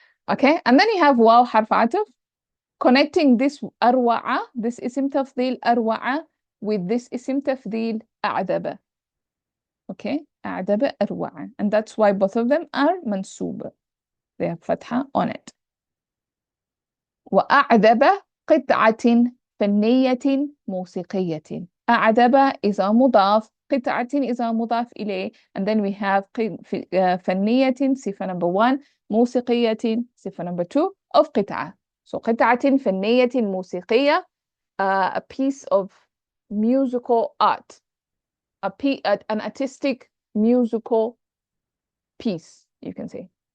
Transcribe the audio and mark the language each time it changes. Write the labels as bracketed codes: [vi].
[en] Okay. And then you have waw harf ataf, connecting this arwa'a, this isim tafdil arwa'a, with this isim tafdil a'daba. Okay. A'daba arwa'a. And that's why both of them are mansub. They have fatha on it. [ar] وأعذب قطعة فنية موسيقية. [en] أعذب is a مضاف, قطعة is a مضاف إليه, and then we have فنية, صفة number 1, موسيقية, صفة number 2 of قطعة. So [ar] قطعة فنية موسيقية, [en] a piece of musical art, an artistic musical piece, you can say.